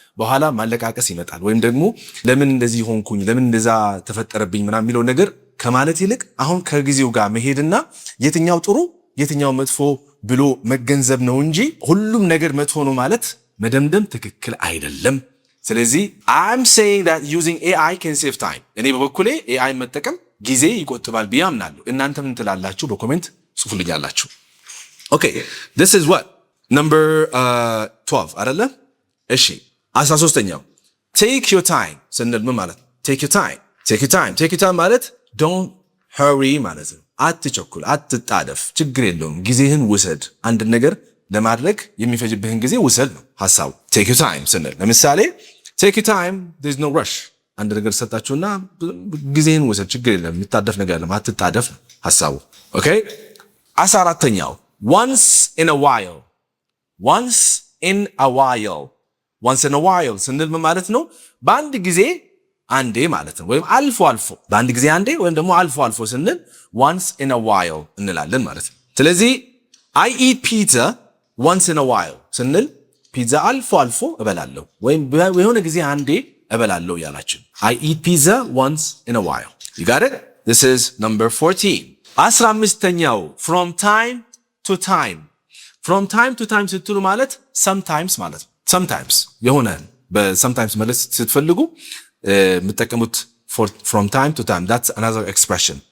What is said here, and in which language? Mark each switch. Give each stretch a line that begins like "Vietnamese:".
Amharic: በኋላ ማለቃቀስ ይመጣል። ወይም ደግሞ ለምን እንደዚህ ሆንኩኝ፣ ለምን እንደዛ ተፈጠረብኝ ምናምን የሚለው ነገር ከማለት ይልቅ አሁን ከጊዜው ጋር መሄድና የትኛው ጥሩ የትኛው መጥፎ ብሎ መገንዘብ ነው እንጂ ሁሉም ነገር መጥፎ ነው ማለት መደምደም ትክክል አይደለም። ስለዚህ
English: I'm saying that using AI can save time።
Amharic: እኔ በበኩሌ AI መጠቀም ጊዜ ይቆጥባል ብዬ አምናለሁ። እናንተ ምን ትላላችሁ? በኮሜንት ጽፉልኛላችሁ።
English: okay, this is what number 12
Amharic: አይደለ? እሺ 13ኛው
English: take your time
Amharic: ስንል ምን ማለት ነው?
English: take your time
Amharic: ማለት
English: don't hurry
Amharic: ማለት ነው። አትቸኩል፣ አትጣደፍ፣ ችግር የለውም፣ ጊዜህን ውሰድ። አንድ ነገር ለማድረግ የሚፈጅብህን ጊዜ ውሰድ ነው ሐሳቡ። take your time ስንል ለምሳሌ
English: take your time, there's no rush።
Amharic: አንድ ነገር ሰጣችሁና ጊዜህን ውሰድ፣ ችግር የለም፣ የሚታደፍ ነገር የለም፣ አትጣደፍ ሐሳቡ። okay 14ኛው
English: once in a while once in a while once in a while
Amharic: ስንል ምን ማለት ነው? በአንድ ጊዜ አንዴ ማለት ነው። ወይም አልፎ አልፎ በአንድ ጊዜ አንዴ ወይም ደግሞ አልፎ አልፎ ስንል
English: once in a while
Amharic: እንላለን ማለት ነው። ስለዚህ
English: I eat pizza once in a while
Amharic: ስንል ፒዛ አልፎ አልፎ እበላለሁ ወይም የሆነ ጊዜ አንዴ እበላለሁ ያላችሁ። I eat pizza once in a while.
English: You got it? This is number 14. 15ኛው from time to time. From time to time
Amharic: ስትሉ ማለት
English: sometimes ማለት ነው። sometimes የሆነ በsometimes
Amharic: ማለት ስትፈልጉ የምትጠቀሙት
English: from time to time. That's another expression.